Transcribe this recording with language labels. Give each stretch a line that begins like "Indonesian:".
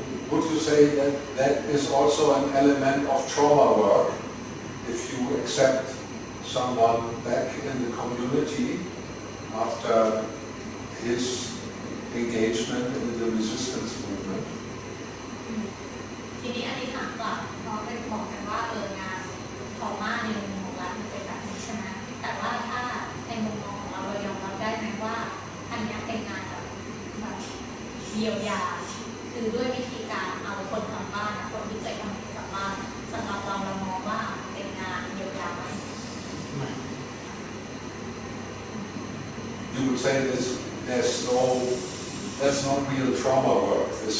English: Would you say that that is also an element of trauma work if you accept someone back in the community after his engagement in the resistance movement?
Thai: ทีนี้อันนี้ถามกลับเราไปบอกกันว่างานทอม่าในมุมของรัฐมันเป็นแบบนี้ใช่ไหมแต่ว่าถ้าในมุมมองของเรายอมรับได้ไหมว่าอันนี้เป็นงานแบบเยียวยาคือด้วยวิธีการเอาคนกลับบ้านคนที่เคยทำกลับบ้านสำหรับเรามองว่าเป็นงานเยียวยาไหม
English: You would say that's not real trauma work.